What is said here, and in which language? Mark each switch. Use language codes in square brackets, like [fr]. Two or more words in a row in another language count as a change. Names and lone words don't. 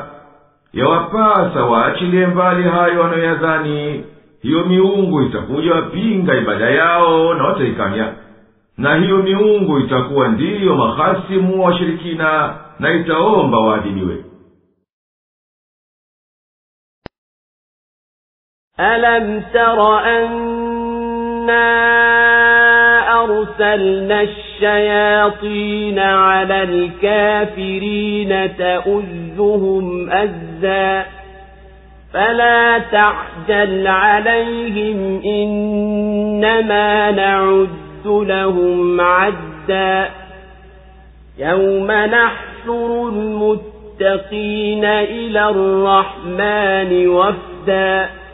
[sw] Yawapasa waachilie mbali hayo wanayoyadhani. Hiyo miungu itakuja wapinga ibada yao na wataikanya, na hiyo miungu itakuwa ndiyo mahasimu wa washirikina, na itaomba waadhibiwe. [ar] ألم تر أنا أرسلنا الشياطين على الكافرين تؤزهم أزا فلا تعجل عليهم إنما نعد لهم عدا يوم نحشر المتقين إلى الرحمن وفدا